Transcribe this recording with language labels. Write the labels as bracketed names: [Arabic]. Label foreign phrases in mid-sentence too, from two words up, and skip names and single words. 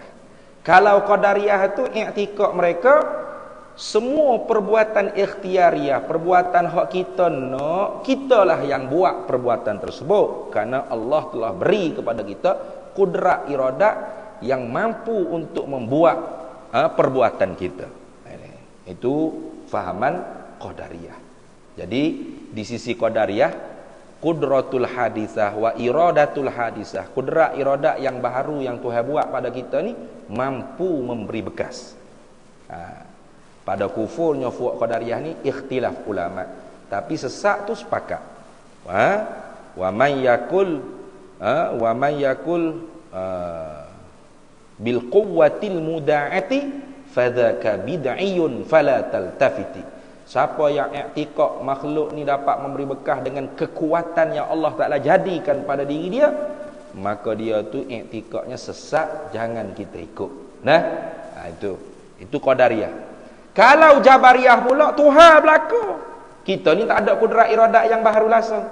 [Malay] Kalau qadariyah tu i'tikad mereka semua perbuatan ikhtiariah, perbuatan hak kita nak, kitalah yang buat perbuatan tersebut, kerana Allah telah beri kepada kita kudrat iradat yang mampu untuk membuat perbuatan kita. Itu fahaman qadariyah. Jadi di sisi qadariyah, [Arabic] القدرة الحادثة والإرادة الحادثة, [Malay] kudrat iradat yang baharu yang Tuhan buat pada kita ni mampu memberi bekas. Pada kufurnya fuq qadariyah ni ikhtilaf ulama, tapi sesat tu sepakat. [Arabic] ومن يقل بالقوة المودعة فذاك بدعي فلا تلتفت. [Malay] Siapa yang i'tikad makhluk ni dapat memberi bekas dengan kekuatan yang Allah Taala jadikan pada diri dia, maka dia tu i'tikadnya sesat, jangan kita ikut. Itu qadariyah. Kalau jabariyah pula, Tuhan berlaku. Kita ni tak ada kudrat iradat yang baharu langsung.